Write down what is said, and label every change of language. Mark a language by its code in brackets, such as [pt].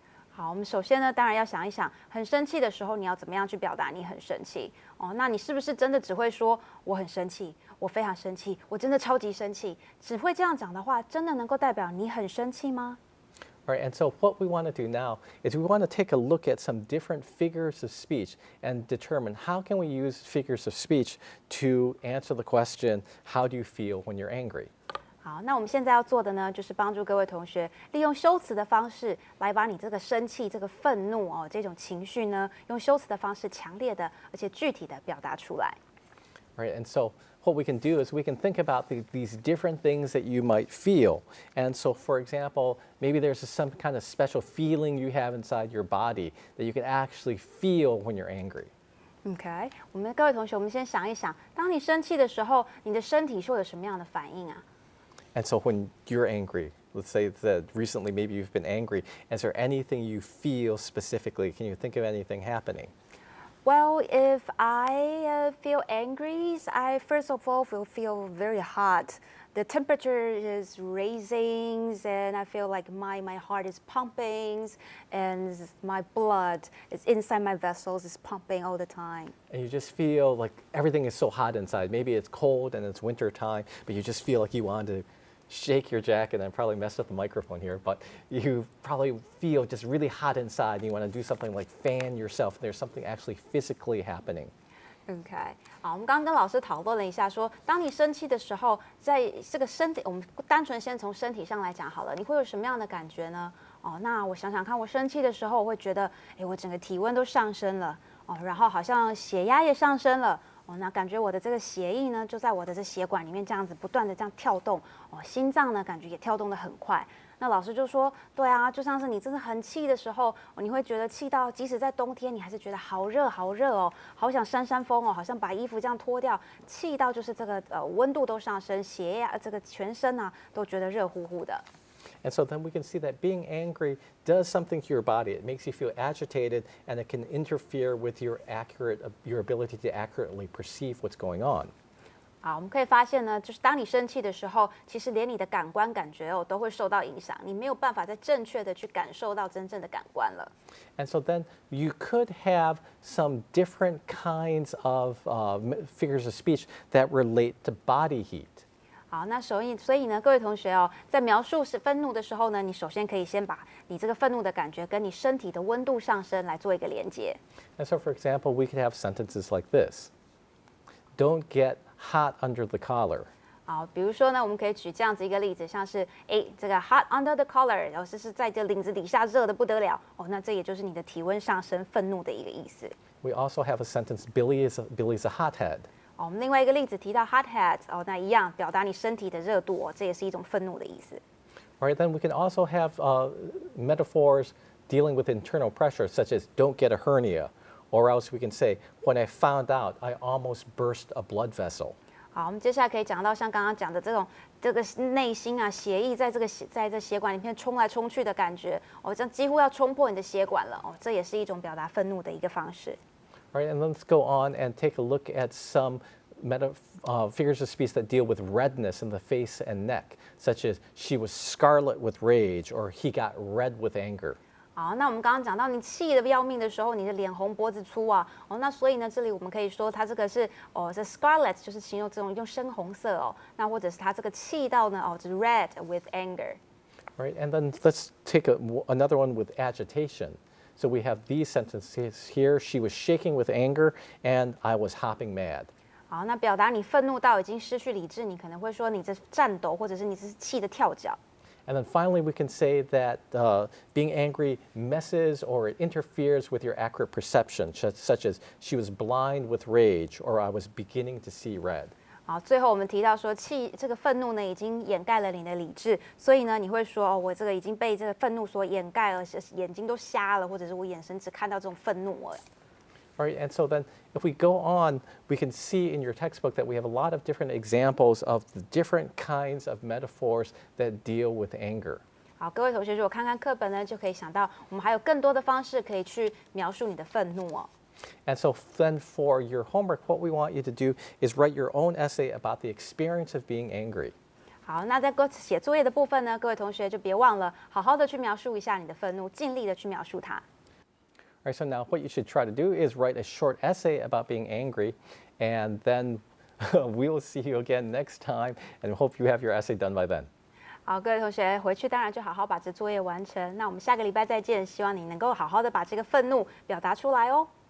[zh] 好，我们首先呢，当然要想一想，很生气的时候，你要怎么样去表达你很生气那你是不是真的只会说我很生气，我非常生气，我真的超级生气？只会这样讲的话，真的能够代表你很生气吗？ [en] All right, and so what we want to do now is we want to take a look at some different figures of speech and determine how can we use figures of speech to answer the question, how do you feel when you're angry? [zh] 好，那我们现在要做的呢，就是帮助各位同学利用修辞的方式来把你这个生气、这个愤怒这种情绪呢，用修辞的方式强烈的而且具体的表达出来。 [en] Right, and so what we can do is we can think about these different things that you might feel. And so, for example, maybe there's some kind of special feeling you have inside your body that you can actually feel when you're angry. [zh] OK， 我们各位同学，我们先想一想，当你生气的时候，你的身体是会有什么样的反应啊？ [en] And so when you're angry, let's say that recently maybe you've been angry, is there anything you feel specifically? Can you think of anything happening? Well, if I feel angry, I first of all will feel very hot. The temperature is raising, and I feel like my heart is pumping, and my blood is inside my vessels is pumping all the time. And you just feel like everything is so hot inside. Maybe it's cold and it's winter time, but you just feel like you want to shake your jacket and probably mess up the microphone here, but you probably feel just really hot inside and you want to do something like fan yourself. There's something actually physically happening. [zh] OK， 好，我们刚刚跟老师讨论了一下说，当你生气的时候，在这个身体，我们单纯先从身体上来讲好了，你会有什么样的感觉呢？哦，那我想想看，我生气的时候，我会觉得，我整个体温都上升了，哦，然后好像血压也上升了，哦，那感觉我的这个血液呢，就在我的这血管里面这样子不断的这样跳动，哦，心脏呢感觉也跳动得很快。那老师就说，对啊，就像是你真的很气的时候，你会觉得气到，即使在冬天，你还是觉得好热好热哦，好想扇扇风哦，好像把衣服这样脱掉，气到就是这个温度都上升，血压这个全身啊都觉得热乎乎的。 [en] And so then we can see that being angry does something to your body. It makes you feel agitated, and it can interfere with your ability to accurately perceive what's going on. [zh] 好，我们可以发现呢，就是当你生气的时候，其实连你的感官感觉都会受到影响，你没有办法再正确的去感受到真正的感官了。 [en] And so then you could have some different kinds of figures of speech that relate to body heat. [zh] 好，那所以呢，各位同学哦，在描述愤怒的时候呢，你首先可以先把你这个愤怒的感觉跟你身体的温度上升来做一个连接。 [en] And so, for example, we could have sentences like this: "Don't get hot under the collar." [zh] 好，比如说呢，我们可以举这样子一个例子，像是这个 [en] hot under the collar， [zh] 然后是在这领子底下热得不得了哦，那这也就是你的体温上升、愤怒的一个意思。 [en] We also have a sentence: Billy's a hothead." [zh] 哦，我们另外一个例子提到 hothead， 哦，那一样表达你身体的热度哦，这也是一种愤怒的意思。 [en] All right, then we can also have metaphors dealing with internal pressure, such as "Don't get a hernia," or else we can say, "When I found out, I almost burst a blood vessel." [zh] 好，我们接下来可以讲到像刚刚讲的这个内心啊，血液在这血管里面冲来冲去的感觉，哦，这样几乎要冲破你的血管了，哦，这也是一种表达愤怒的一个方式。 [en] All right, and let's go on and take a look at some figures of speech that deal with redness in the face and neck, such as "She was scarlet with rage," or "He got red with anger." [zh] 好，那我们刚刚讲到你气得要命的时候，你的脸红脖子粗啊，哦，那所以呢，这里我们可以说它这个是这 scarlet 就是形容这种用深红色哦，那或者是它这个气到呢就是 [en] red with anger。 Right, and then let's take another one with agitation. So we have these sentences here: "She was shaking with anger, and I was hopping mad." [zh] 好，那表达你愤怒到已经失去理智，你可能会说你这颤抖，或者是你这是气得跳脚。 [en] And then finally, we can say that being angry messes or it interferes with your accurate perception, such as "She was blind with rage," or "I was beginning to see red." [zh] 好，最后我们提到说这个愤怒呢已经掩盖了你的理智，所以呢你会说我这个已经被这个愤怒所掩盖了，眼睛都瞎了，或者是我眼神只看到这种愤怒了。 [en] All right, and so then if we go on, we can see in your textbook that we have a lot of different examples of the different kinds of metaphors that deal with anger. [zh] 好，各位同学，如果看看课本呢，就可以想到我们还有更多的方式可以去描述你的愤怒哦。 [en] And so then for your homework, what we want you to do is write your own essay about the experience of being angry. [zh] 好，那在写作业的部分呢，各位同学就别忘了好好的去描述一下你的愤怒，尽力的去描述它。 [en] All right, so now what you should try to do is write a short essay about being angry, and then we will see you again next time, and hope you have your essay done by then. [zh] 好，各位同学回去当然就好好把这作业完成。那我们下个礼拜再见，希望你能够好好的把这个愤怒表达出来哦。